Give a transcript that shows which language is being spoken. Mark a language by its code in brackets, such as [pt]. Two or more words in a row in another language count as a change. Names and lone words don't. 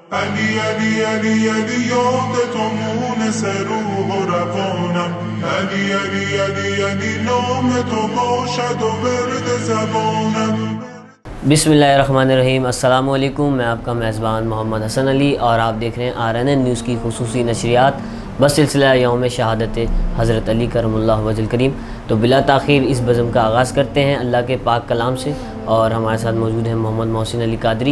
[fa] علی علی علی علی یاد تو مونس روح و روانم، علی علی علی علی نام تو باشد و ورد زبانم. [ar] بسم اللہ الرحمن الرحیم۔ السلام علیکم، [ur] میں آپ کا میزبان محمد حسن علی اور آپ دیکھ رہے ہیں RNN نیوز کی خصوصی نشریات بسلسلہ یوم شہادت حضرت علی [ar] کرم اللہ وجہ الکریم۔ [ur] تو بلا تاخیر اس بزم کا آغاز کرتے ہیں اللہ کے پاک کلام سے، اور ہمارے ساتھ موجود ہیں محمد محسن علی قادری۔